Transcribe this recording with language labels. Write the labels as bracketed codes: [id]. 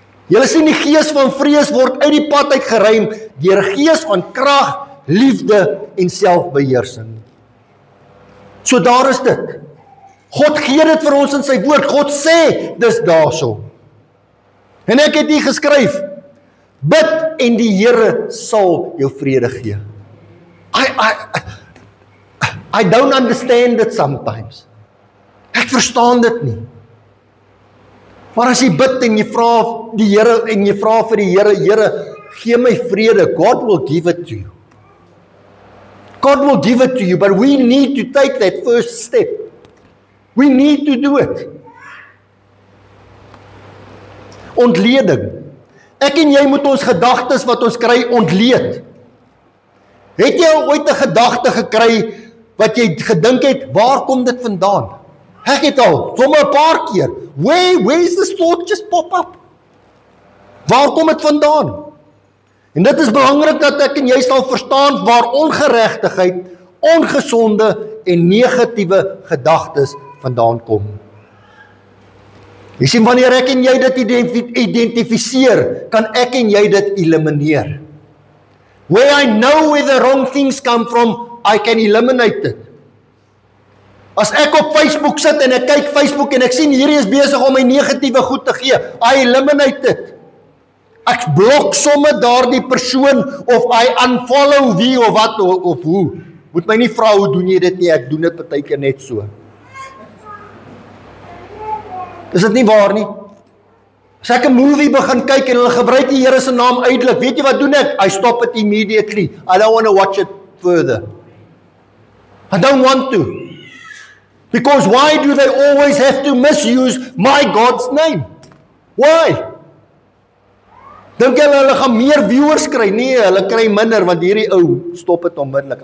[af] Julle sien die gees van vrees word uit die pad uit geruim deur 'n gees van krag, liefde en selfbeheersing. So daar is dit. God gee dit vir ons in sy woord. God sê dis daarso. En ek het hier geskryf, bid en die Here sal jou vrede gee. [en] I don't understand it sometimes. [af] Ek verstaan dit nie. Maar as jy bid en jy vra die Here en jy vra vir die Here, Here, gee my vrede, [en] God will give it to you. God will give it to you, but we need to take that first step. We need to do it. [af] Ontleding. Ek en jy moet ons gedagtes wat ons kry ontleed. Het jy ooit 'n gedagte gekry wat jy gedink het, waar kom dit vandaan? Ek het al, sommer 'n paar keer. [en] Where is this thought just pop up? [af] Waar kom dit vandaan? En dit is belangrik dat ek en jy sal verstaan waar ongeregtigheid, ongesonde en negatiewe gedagtes vandaan kom. Jy sien, wanneer ek en jy dit identifiseer, kan ek en jy dit elimineer. [en] Where I know where the wrong things come from, I can eliminate it. [af] As ek op Facebook sit en ek kyk Facebook en ek sien hierdie is besig om my negatiewe goed te gee, [en] I eliminate it. [af] Ek blok sommer daardie persoon of [en] I unfollow [af] wie of wat of hoe. Moet my nie vra hoe doen jy dit nie, ek doen dit partykeer net so. Is dit nie waar nie? As ek 'n movie begin kyk en hulle gebruik die Here se naam uitelik, weet jy wat doen ek? [en] I stop it immediately. I don't want to watch it further. I don't want to. Because why do they always have to misuse my God's name? Why? [af] Dink hulle gaan meer viewers kry? Nee, hulle kry minder, want hierdie ou stop dit onmiddellik.